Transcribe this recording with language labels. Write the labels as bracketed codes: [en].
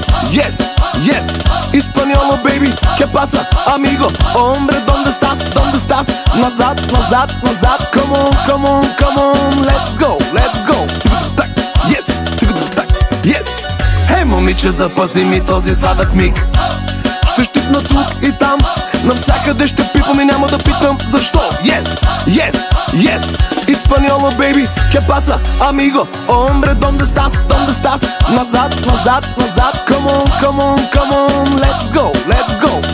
[en] Yes, yes, [es] español, [en] baby, [es] ¿qué pasa, amigo? Hombre, ¿dónde estás? ¿Dónde estás? [bg] Назад, назад, назад, [en] come on, come on, come on, let's go, let's go. Yes, yes. [bg] Хей, момиче, запази ми този сладък миг. Ще щипна тук и там, навсякъде ще пипам и няма да питам защо. [en] Yes, yes, yes, [es] español, [en] baby, [es] ¿qué pasa, amigo? Hombre, ¿dónde estás? ¿Dónde estás? [bg] Назад, назад, назад, [en] come on, come on, come on, let's go, let's go.